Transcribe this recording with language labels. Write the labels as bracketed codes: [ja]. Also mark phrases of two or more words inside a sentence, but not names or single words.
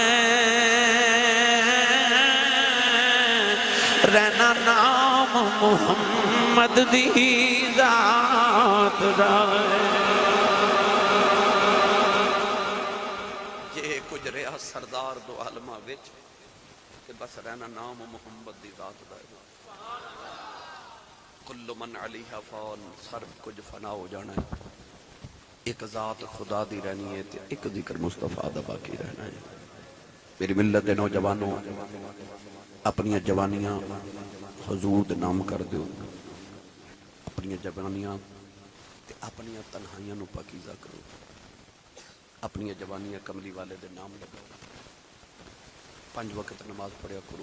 [pa] رہنا نام محمد دی ذات رہے جے گزریا سردار دو عالما وچ تے بس رہنا نام محمد دی ذات رہے. [ar] كل من عليها فان, [pa] سب کچھ فنا ہو جانا ہے، ایک ذات خدا دی رہنی ہے تے ایک ذکر مصطفیٰ دا باقی رہنا ہے. میری ملت دے نوجوانو اپنی جوانیاں حضور دے نام کر دو، اپنی جوانیاں تے اپنی تنہائیاں نوں پاکیزہ کرو، اپنی جوانیاں کملی والے دے نام لگاؤ، 5 وقت نماز پڑھیا کرو.